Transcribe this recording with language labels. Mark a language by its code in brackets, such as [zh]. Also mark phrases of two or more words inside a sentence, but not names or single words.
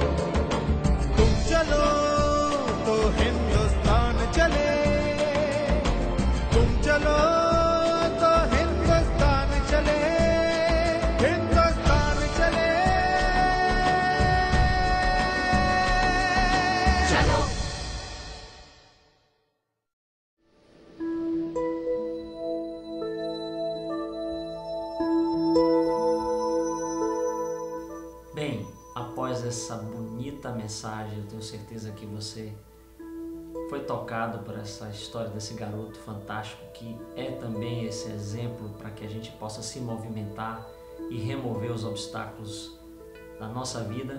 [hi] तुम चलो तो हिंदुस्तान चले, तुम चलो तो हिंदुस्तान चले, हिंदुस्तान चले। चलो [pt] Bem, após essa bonita mensagem, eu tenho certeza que você foi tocado por essa história desse garoto fantástico que é também esse exemplo para que a gente possa se movimentar e remover os obstáculos da nossa vida.